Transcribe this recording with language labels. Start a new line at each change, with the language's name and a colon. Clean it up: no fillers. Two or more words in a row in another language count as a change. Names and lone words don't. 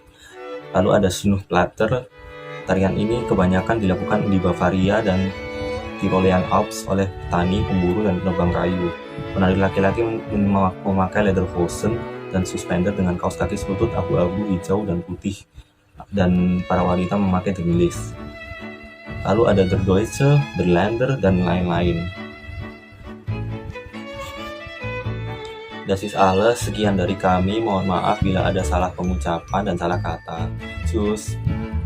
Indonesian: Lalu ada Schnurplatter. Tarian ini kebanyakan dilakukan di Bavaria dan Tyrolean Alps oleh petani, pemburu, dan penebang kayu. Penari laki-laki memakai lederhosen dan suspender dengan kaos kaki selutut abu-abu, hijau, dan putih, dan para wanita memakai demillis. Lalu ada
German: Der Deutsche, Der Länder,
Indonesian: dan lain-lain.
German: Das ist alles,
Indonesian: sekian dari kami. Mohon maaf bila ada salah pengucapan dan salah kata. Tschüss.